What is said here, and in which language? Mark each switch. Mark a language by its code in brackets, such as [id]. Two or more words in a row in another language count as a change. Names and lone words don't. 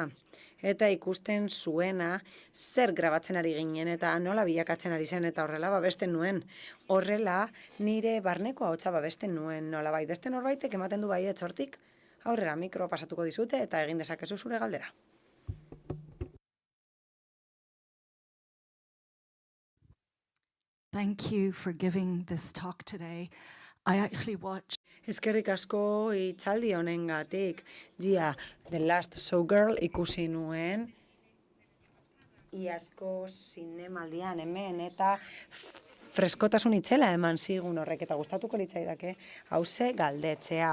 [eu] Eta ikusten zuena zer grabatzen ari ginen eta nola bilakatzen ari zen eta horrela babesten nuen. Horrela, nire barneko ahotsa babesten nuen nola bai. Beste norbaitek ematen du baietz hortik, aurrera mikro pasatuko dizute eta egin dezakezu zure galdera. [en] Thank you for giving this talk today. I actually watched [eu] Eskerrik asko hitzaldi honengatik. The Last Showgirl ikusi nuen iazko zinemaldian hemen eta freskotasun itzela eman zigun horrek eta gustatuko litzaidake hauze galdetzea.